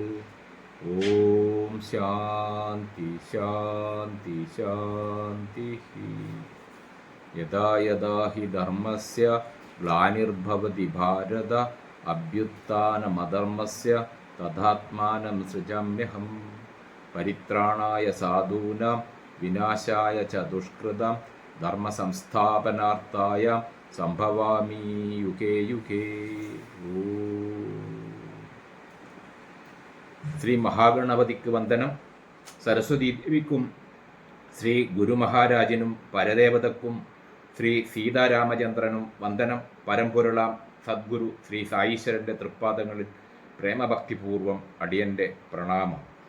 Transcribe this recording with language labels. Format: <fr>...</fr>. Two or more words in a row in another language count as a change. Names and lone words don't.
<sa>ഓം ശാന്തി ശാന്തി ശാന്തി. യദാ യദാ ഹി ധർമ്മസ്യ ഗ്ലാനിർഭവതി ഭാരത അഭ്യുത്ഥാനമധർമ്മസ്യ തഥാത്മാനം സൃജാമ്യഹം. പരിത്രാണായ സാധൂനാം വിനാശായ ച ദുഷ്കൃതം ധർമ്മസംസ്ഥാപനാർത്ഥായ സംഭവാമി യുഗേ യുഗേ.</sa> <ml>ശ്രീ മഹാഗണപതിക്ക് വന്ദനം. സരസ്വതി ദേവിക്കും ശ്രീ ഗുരുമഹാരാജനും പരദേവതക്കും ശ്രീ സീതാരാമചന്ദ്രനും വന്ദനം. പരമ്പൊരുളാം സദ്ഗുരു ശ്രീ സായീശ്വരൻ്റെ തൃപ്പാദങ്ങളിൽ പ്രേമഭക്തിപൂർവം അടിയൻ്റെ പ്രണാമം.</ml>